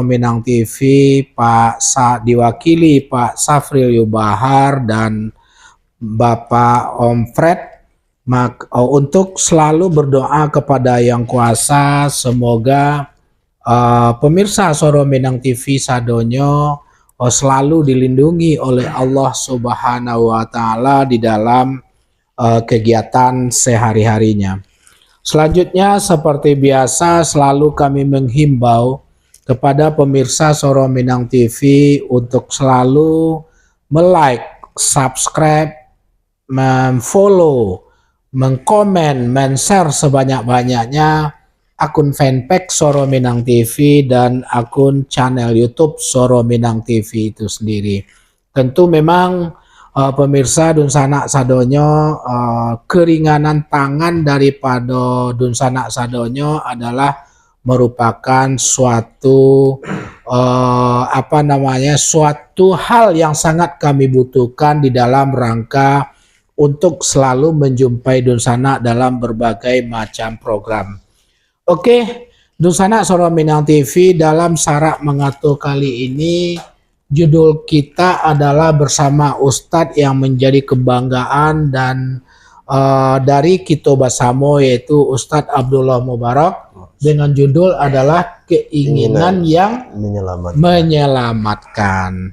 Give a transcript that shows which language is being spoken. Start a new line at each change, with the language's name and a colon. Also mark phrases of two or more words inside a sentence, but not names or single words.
Indonesian: Minang TV diwakili Pak Safril Yubahar dan Bapak Om Fred untuk selalu berdoa kepada Yang Kuasa, semoga pemirsa Soro Minang TV sadonyo selalu dilindungi oleh Allah
Arabic: سبحانه وتعالى
Indonesian: di dalam kegiatan sehari-harinya. Selanjutnya, seperti biasa, selalu kami menghimbau kepada pemirsa Soro Minang TV untuk selalu
English: like, subscribe, follow,
Indonesian: mengkomen, share sebanyak-banyaknya akun fanpage Soro Minang TV dan akun channel YouTube Soro Minang TV itu sendiri. Tentu memang pemirsa Dun Sanak sadonyo, keringanan tangan daripada Dun Sanak sadonyo adalah merupakan suatu suatu hal yang sangat kami butuhkan di dalam rangka untuk selalu menjumpai Dun Sanak dalam berbagai macam program. Oke, Dun Sanak Soro Minang TV, dalam Sarak Mengatur kali ini judul kita adalah bersama Ustadz yang menjadi kebanggaan dan dari Kito Basamo, yaitu Ustadz Abdullah Mubarak, dengan judul adalah keinginan yang menyelamatkan.